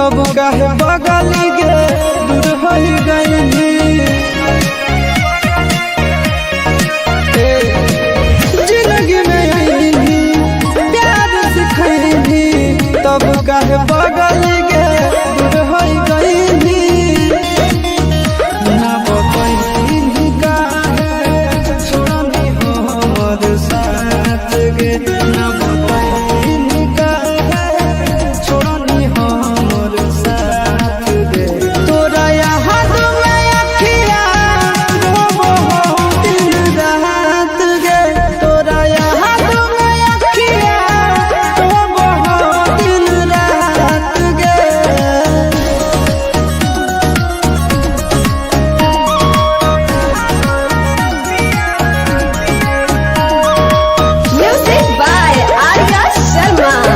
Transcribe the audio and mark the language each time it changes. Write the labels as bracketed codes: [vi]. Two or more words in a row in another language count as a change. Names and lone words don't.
[mag] काहे बगल गे दूर हो गई जिंदगी में आईनी प्यार सिखैनी तब काहे बगल गे दूर हो गई ना बतैनी काहे छोड़नी हो हमर साथ गे ना बतैनी काहे छोड़नी हो हमर साथ गे तोरा याद में अखिया रोबो हो दिन रात गे तोरा याद में अखिया रोबो हो दिन रात गे [en] Music by Arya Sharma.